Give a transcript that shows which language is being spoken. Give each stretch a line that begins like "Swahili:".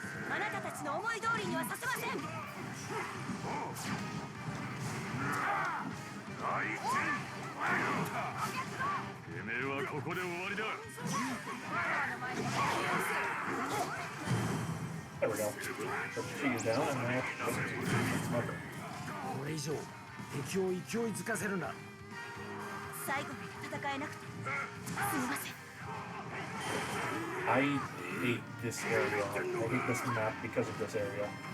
Japanese: あなたたちの思い通りにはさせません。てめえはここで終わりだ。
English: There we go. So she is down, and I have to smoker.
Japanese: これ以上敵を勢いづかせるな。最後まで戦えなくてすみません。
English: I hate this area. I hate this map because of this area.